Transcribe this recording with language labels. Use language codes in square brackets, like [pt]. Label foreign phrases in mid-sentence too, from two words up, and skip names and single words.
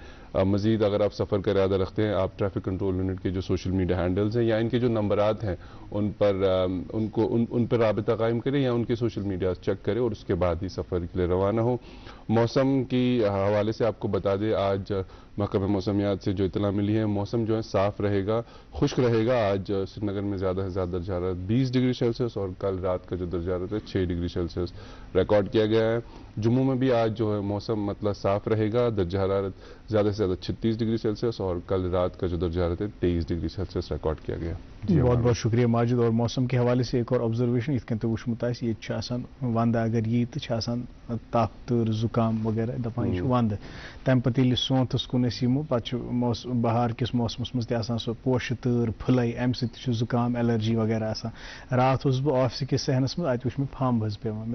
[ur] مزید اگر آپ سفر کا ارادہ رکھتے ہیں آپ [en] traffic control unit [ur] کے جو [en] social media handles [ur] ہیں یا ان کے جو نمبرات ہیں ان پر رابطہ قائم کریں یا ان کے [en] social media [ur] چیک کریں اور اس کے بعد ہی سفر کے لیے روانہ ہو. موسم کی حوالے سے آپ کو بتا دیں آج محکمہ موسمیات سے جو اطلاع ملی ہے موسم جو ہے صاف رہے گا، خشک رہے گا. آج سری نگر میں زیادہ سے زیادہ درجہ حرارت 20 [en] degree Celsius [ur] اور کل رات کا جو درجہ حرارت ہے 6 [en] degree Celsius [ur] ریکارڈ کیا گیا ہے. جموں میں بھی آج جو ہے موسم مطلع صاف رہے گا. درجہ حرارت زیادہ سے زیادہ 36 [en] degree Celsius [ur] اور کل رات کا جو درجہ حرارت ہے 23 [en] degree Celsius [ur] ریکارڈ کیا گیا. بہت بہت شکریہ ماجد. اور موسم کے حوالے سے ایک اور آبزرویشن [ks] یت کن تو وچھمت آسہِ ییٚتہِ چھُ آسان وندٕ اگر یی تہٕ چھُ آسان تاپھ تۭر زُکام وغیرہ دپان یہِ چھُ وندٕ. تمہِ پتہٕ ییٚلہِ سونتس کُن أسۍ یِمو پتہٕ چھُ بہار کِس موسمس منٛز تہِ آسان سۄ پوشہِ تۭر پھٕلے امہِ سۭتۍ تہِ چھُ زُکام ایلرجی وغیرہ آسان. راتھ اوسُس بہٕ آفسہٕ کِس صحنس منٛز اتہِ وٕچھ مےٚ پھمب حظ پیوان.